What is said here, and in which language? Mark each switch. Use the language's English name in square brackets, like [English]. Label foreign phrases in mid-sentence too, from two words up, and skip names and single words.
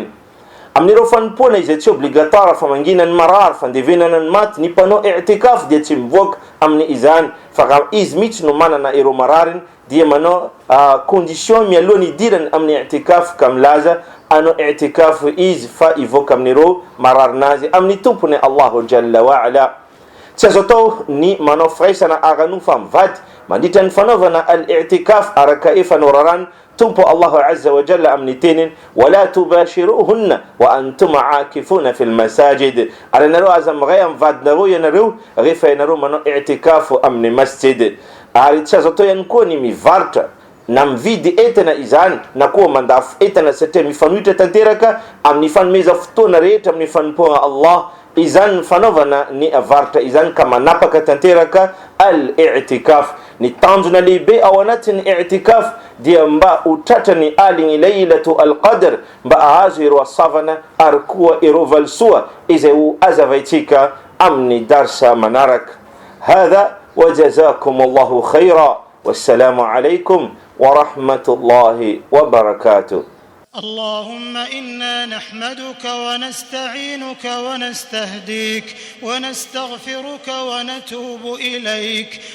[Malagasy] Amin'ireo fanompoana izay tsy obligatoire fa manginany marary fandevenana ny maty, ny mpanao i'tikaf dia tsy mivoaka amin'ny izany fa raha izy mihitsy no manana ireo marariny dia manao condition mialohan'ny idirany amin'ny i'tikaf ka milaza anao i'tikaf izy fa ivoaka amin'ireo mararinazy amin'ny tompony [Arabic] الله جل وعلا. [Malagasy] Tsy azo atao ny manao firaisana arano fa mivady mandritra ny fanaovana al-i'tikaf araka efa norarany tumpo [Arabic] الله عز وجل [Malagasy] amin'ny teniny [Arabic] ولا تباشروهن وأنتم عاكفون في المساجد. [Malagasy] Ary ianareo aza miray amin'ny vadinareo ianareo rehefa ianareo manao i'tikafu amin'ny masjid. Ary tsy azo atao ihany koa ny mivarotra na mividy entana izany na koa mandafo entana satria mifanohitra tanteraka amin'ny fanomeza fotoana rehetra amin'ny fanompoana Allah. Izany fanaovana ny varotra izany ka manapaka tanteraka al-i'tikaf. Ny tanjona lehibe ao anatin'ny i'tikaf dia mba ho tratrany aligny Laylatul Qadr, mba ahazo ireo asavana ary koa ireo valsoa izay ho azavaitsika amin'ny darsa manaraka. [Arabic] هذا وجزاكم الله خيرا. والسلام عليكم ورحمة الله وبركاته. اللهم إنا نحمدك ونستعينك ونستهديك ونستغفرك ونتوب إليك